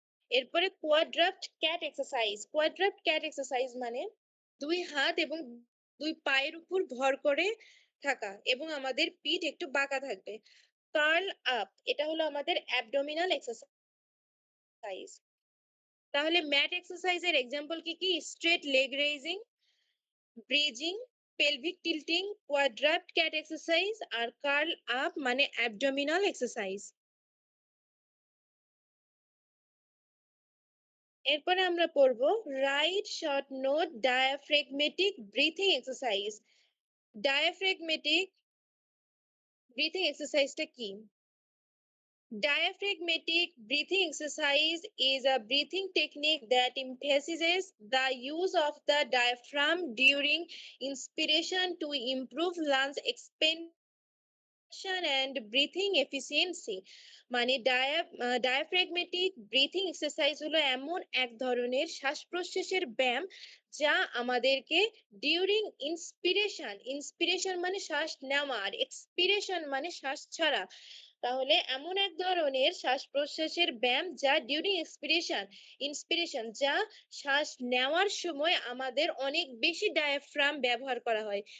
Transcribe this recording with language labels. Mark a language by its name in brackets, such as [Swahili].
[Bangla] এরপরে কোয়াড্রাপ্ট cat exercise মানে দুই হাত এবং দুই পায়ের উপর ভর করে থাকা এবং আমাদের পিঠ একটু বাঁকা থাকবে কার্ল আপ এটা হলো আমাদের অ্যাবডোমিনাল এক্সারসাইজ তাহলে ম্যাট এক্সারসাইজের এক্সাম্পল কি কি straight leg raising bridging pelvic tilting কোয়াড্রাপ্ট cat exercise আর কার্ল আপ মানে অ্যাবডোমিনাল এক্সারসাইজ এরপরে আমরা পড়ব right short note diaphragmatic breathing exercise. Diaphragmatic breathing এক্সারসাইজটা কি? [English] Diaphragmatic breathing exercise is a breathing technique that emphasizes the use of the diaphragm during inspiration to improve lungs expansion and breathing efficiency। [Bangla] মানে diaphragmatic breathing exercise হলো এমন এক ধরনের শ্বাস প্রশ্বাসের ব্যায়াম যা আমাদেরকে ডিউরিং ইন্সপিরেশন মানে শ্বাস নেওয়া আর এক্সপিরেশন মানে শ্বাস ছাড়া, তাহলে এমন এক ধরনের শ্বাস প্রশ্বাসের ব্যায়াম যা ডিউরিং ইন্সপিরেশন যা শ্বাস নেওয়ার সময় আমাদের অনেক বেশি ডায়াফ্রাম ব্যবহার করা হয়।